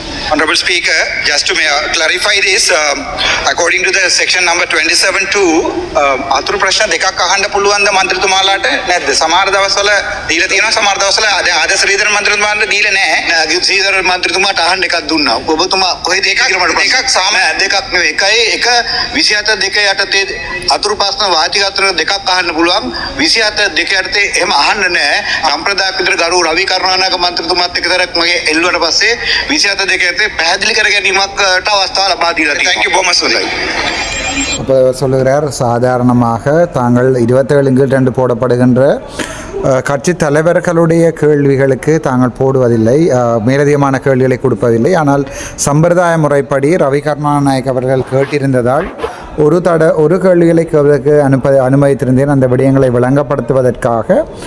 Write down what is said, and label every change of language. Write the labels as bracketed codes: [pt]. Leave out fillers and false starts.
[en] Honorable Speaker, just to clarify this, according to the section number 27(2), [si] අතුරු ප්‍රශ්න දෙකක් අහන්න පුළුවන් ද මන්ත්‍රීතුමාලාට නැද්ද? සමහර දවස්වල දීලා තියෙනවා, සමහර දවස්වල අද ශ්‍රීධර මන්ත්‍රීතුමාට දීලා නැහැ. නෑ, ශ්‍රීධර මන්ත්‍රීතුමාට අහන්න එකක් දුන්නා. ඔබතුමා කොහෙද දෙකක් දෙකක් නෙවෙයි. එකයි එක 27(2) යටතේ අතුරු ප්‍රශ්න වාචිකාත්මක දෙකක් අහන්න පුළුවන්. 27(2) යටතේ එහෙම අහන්න නැහැ. සම්ප්‍රදායක් විතර ගරු රවි කරුණානායක මන්ත්‍රීතුමාත් එකතරක් මගේ එල්ලුවට පස්සේ 27(2) පැහැදිලி කර ගැනීමකට අවස්ථාව ලබා දීලා තියෙනවා. [en] Thank you very much. [ta] அப்போ சொல்லுகிறார், சாதாரணமாக தாங்கள் 27/2 போடப்படுகின்ற கட்சி தலைவர்களுடைய கேள்விகளுக்கு தாங்கள் போடுவதில்லை, மேலதிகமான கேள்விகளை கொடுப்பதில்லை. ஆனால் சம்பிரதாய முறைப்படி ரவி கருணாநாயக் அவர்கள் கேட்டிருந்ததால் ஒரு கேள்விகளை கேட்பதற்கு அனுமதித்திருந்தேன், அந்த விடயங்களை விளங்கப்படுத்துவதற்காக.